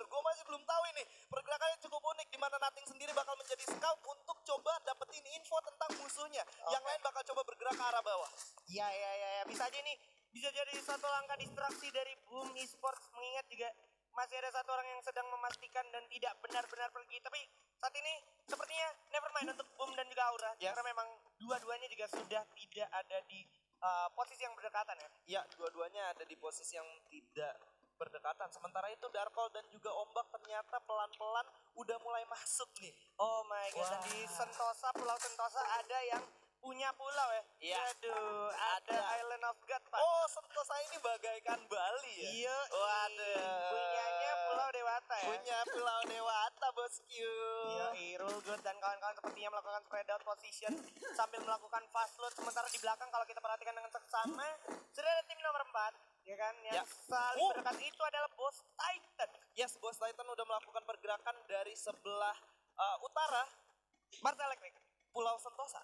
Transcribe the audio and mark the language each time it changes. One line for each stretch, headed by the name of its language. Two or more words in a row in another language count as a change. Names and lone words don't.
Indonesian: Gue masih belum tahu ini. Pergerakannya cukup unik, di mana Nating sendiri bakal menjadi scout untuk coba dapetin info tentang musuhnya. Yang lain bakal coba bergerak ke arah bawah. Ya, bisa aja nih, bisa jadi satu langkah distraksi dari Boom Esports, mengingat juga masih ada satu orang yang sedang memastikan dan tidak benar-benar pergi. Tapi saat ini sepertinya
English: never mind
Indonesian: untuk Boom dan juga Aura, karena memang dua-duanya juga sudah tidak ada di posisi yang berdekatan ya. Ya, dua-duanya ada di posisi yang tidak berdekatan. Sementara itu Darkol dan juga Ombak ternyata pelan-pelan udah mulai masuk nih.
English: Oh my god,
Indonesian: dan di Sentosa, Pulau Sentosa ada yang punya pulau ya? Iya. Aduh, ada
English: Island of God,
Indonesian: Pak. Oh, Sentosa ini bagaikan Bali ya? Iya, Waduh. punyanya Pulau Dewata ya? Punya Pulau Dewata, bosku. Iya, Rulgut dan kawan-kawan sepertinya melakukan
English: spread out position
Indonesian: sambil melakukan
English: fast load.
Indonesian: Sementara di belakang kalau kita perhatikan dengan seksama, sudah ada tim nomor 4, ya kan? Yang saling berdekat itu adalah Boss Titan. Yes, Boss Titan udah melakukan pergerakan dari sebelah utara Mars Electric. Pulau Sentosa.